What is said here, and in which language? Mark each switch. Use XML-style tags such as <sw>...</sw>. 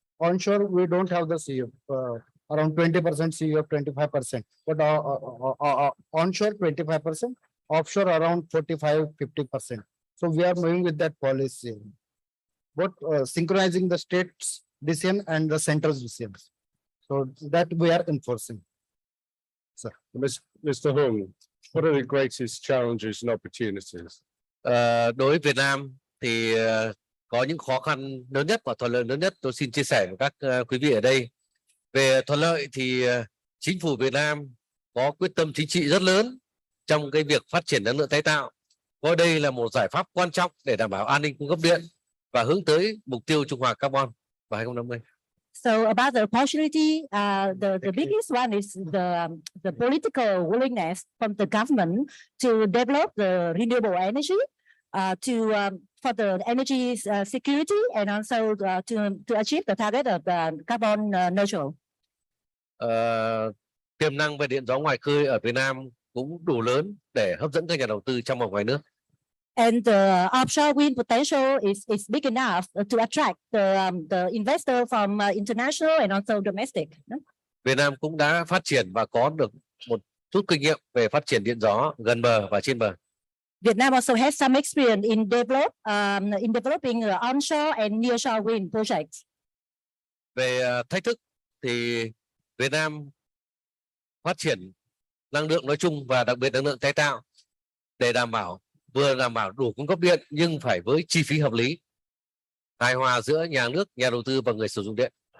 <en>onshore, we don't have the CU, around 20% CU, 25%, but onshore 25%, offshore around 45-50%. So we are moving with that policy, both synchronizing the states decision and the center's decisions. So that we are enforcing. Mr. Hung, what are the greatest challenges and opportunities?</en> <vi>Đối với Việt Nam thì có những khó khăn lớn nhất và thuận lợi lớn nhất tôi xin chia sẻ với các quý vị ở đây. Về thuận lợi thì chính phủ Việt Nam có quyết tâm chính trị rất lớn trong cái việc phát triển năng lượng tái tạo. Coi đây là một giải pháp quan trọng để đảm bảo an ninh cung cấp điện và hướng tới mục tiêu trung hòa carbon vào 2050.</vi> <en>So about the opportunity, the biggest one is the political willingness from the government to develop the renewable energy, for the energy security, and also to achieve the target of carbon neutral.</en> <vi>Tiềm năng về điện gió ngoài khơi ở Việt Nam cũng đủ lớn để hấp dẫn các nhà đầu tư trong và ngoài nước.</vi> <en>And the offshore wind potential is big enough to attract the investor from international and also domestic.</en> <vi>Việt Nam cũng đã phát triển và có được một chút kinh nghiệm về phát triển điện gió gần bờ và trên bờ.</vi> <en>Vietnam also has some experience in developing onshore and nearshore wind projects.</en> <vi>Về thách thức thì Việt Nam phát triển năng lượng nói chung và đặc biệt năng lượng tái tạo để vừa đảm bảo đủ cung cấp điện nhưng phải với chi phí hợp lý, hài hòa giữa nhà nước, nhà đầu tư và người sử dụng điện.</vi>